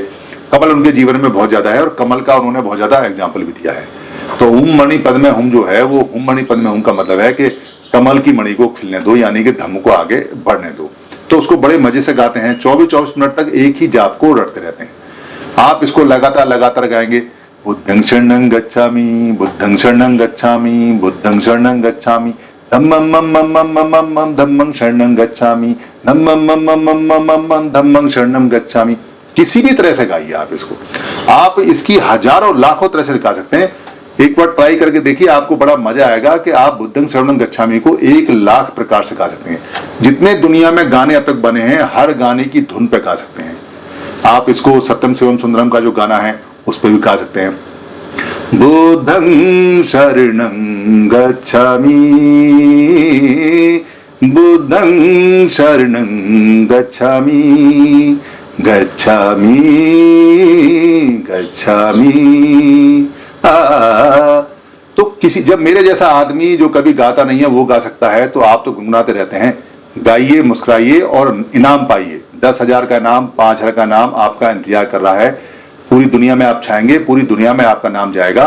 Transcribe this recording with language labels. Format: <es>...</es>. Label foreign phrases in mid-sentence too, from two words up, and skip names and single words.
<hi>कमल उनके जीवन में बहुत ज्यादा है और कमल का उन्होंने बहुत ज्यादा एग्जाम्पल भी दिया है। तो</hi> <sa>हुम मणि पद में हुम</sa> <hi>जो है, वो</hi> <sa>हुम मणि पद में हुम</sa> <hi>का मतलब है कि कमल की मणि को खिलने दो, यानी कि धम्म को आगे बढ़ने दो। तो उसको बड़े मजे से गाते हैं, 24-24 मिनट तक एक ही जाप को रटते रहते हैं। आप इसको लगातार गाएंगे,</hi> <pi>बुद्धं शरणं गच्छामि, बुद्धं शरणं गच्छामि, बुद्धं शरणं गच्छामि, धम्मं मम धम्मं शरणं गच्छामि, धम्मं मम धम्मं शरणं गच्छामि।</pi> <hi>किसी भी तरह से गाइए आप इसको। आप इसकी हजारों लाखों तरह से गा सकते हैं। एक बार ट्राई करके देखिए, आपको बड़ा मजा आएगा कि आप</hi> <pi>बुद्धं शरणं गच्छामि</pi> <hi>को 1 लाख प्रकार से गा सकते हैं। जितने दुनिया में गाने अब तक बने हैं, हर गाने की धुन पे गा सकते हैं। आप इसको सत्यम शिवम सुंदरम का जो गाना है उस पर भी गा सकते हैं।</hi> <pi>बुद्धं शरणं गच्छामि, बुद्धं शरणं गच्छामि, गच्छामि गच्छामि।</pi> <hi>तो किसी, जब मेरे जैसा आदमी जो कभी गाता नहीं है वो गा सकता है, तो आप तो गुनगुनाते रहते हैं। गाइए, मुस्कुराइए और इनाम पाइए। 10,000 का इनाम, 5,000 का इनाम आपका इंतजार कर रहा है। पूरी दुनिया में आप छाएंगे, पूरी दुनिया में आपका नाम जाएगा।</hi>